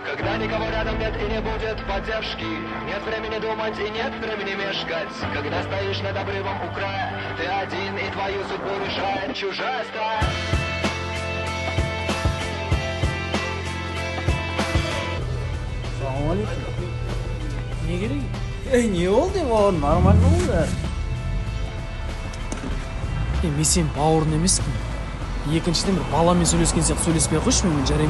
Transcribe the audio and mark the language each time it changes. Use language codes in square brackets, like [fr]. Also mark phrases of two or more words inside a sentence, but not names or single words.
[ru] Когда никого рядом нет и не будет поддержки, нет времени думать и нет времени мешкать. Когда стоишь над обрывом у края, ты один и твою судьбу решает чужая стая. [kk] Ассалаумалейкум. Не керек? Не болды бауырым, нормально болды. Мен сен бауырын емеспін. Екіншіден бір баламен сөйлескен сияқты сөйлеспей ақ қойшы менімен, жарай ма?